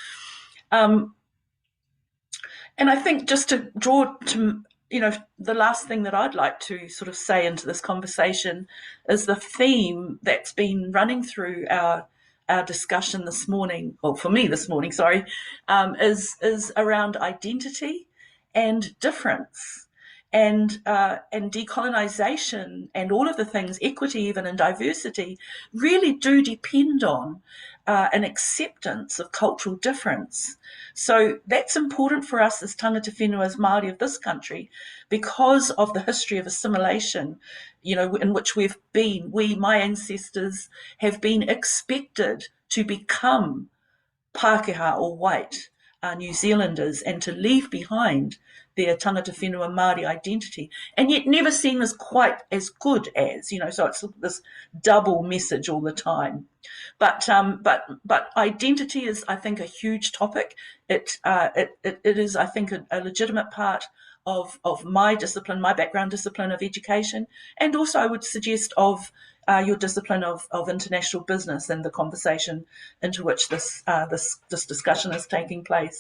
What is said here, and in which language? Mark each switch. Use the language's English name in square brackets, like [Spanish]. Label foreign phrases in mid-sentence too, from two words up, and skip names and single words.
[English] And I think just to draw to, the last thing that I'd like to sort of say into this conversation is the theme that's been running through our discussion this morning, or for me this morning, sorry, is around identity and difference, and decolonization, and all of the things, equity even, and diversity, really do depend on an acceptance of cultural difference. So that's important for us as [Māori] tangata whenua, [English] as Māori of this country, because of the history of assimilation, in which my ancestors have been expected to become Pākehā or white New Zealanders and to leave behind their [Māori] tangata whenua Māori [English] identity, and yet never seen as quite as good as, so it's this double message all the time. But identity is, I think, a huge topic. It is, I think, a legitimate part of my discipline, my background discipline of education, and also I would suggest of your discipline of international business and the conversation into which this discussion is taking place.